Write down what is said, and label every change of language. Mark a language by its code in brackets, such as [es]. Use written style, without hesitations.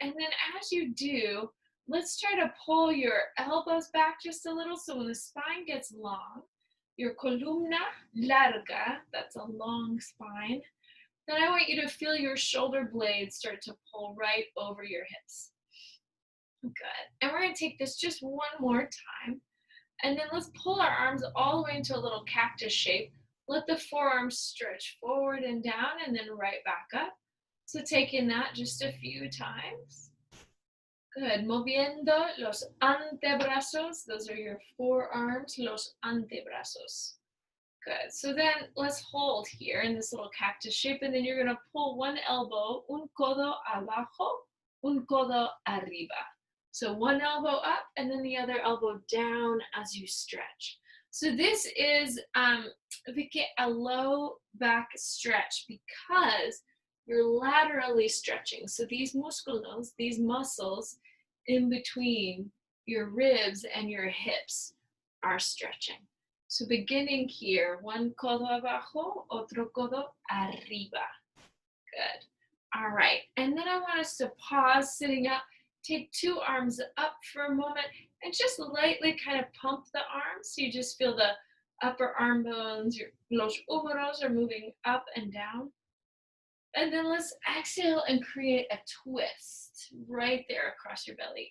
[en] And then as you do, let's try to pull your elbows back just a little, so when the spine gets long, your [es] columna larga, [en] that's a long spine, then I want you to feel your shoulder blades start to pull right over your hips. Good. And we're going to take this just one more time. And then let's pull our arms all the way into a little cactus shape. Let the forearms stretch forward and down and then right back up. So taking that just a few times. Good. [es] Moviendo los antebrazos. [en] Those are your forearms, [es] los antebrazos. [en] Good. So then let's hold here in this little cactus shape, and then you're going to pull one elbow, [es] un codo abajo, un codo arriba. [en] So one elbow up and then the other elbow down as you stretch. So this is a low back stretch because you're laterally stretching. So these músculos, these muscles in between your ribs and your hips are stretching. So beginning here, one [es] codo abajo, otro codo arriba. [en] Good. All right. And then I want us to pause sitting up. Take two arms up for a moment and just lightly kind of pump the arms. So you just feel the upper arm bones, your [es] los humeros [en] are moving up and down. And then let's exhale and create a twist right there across your belly.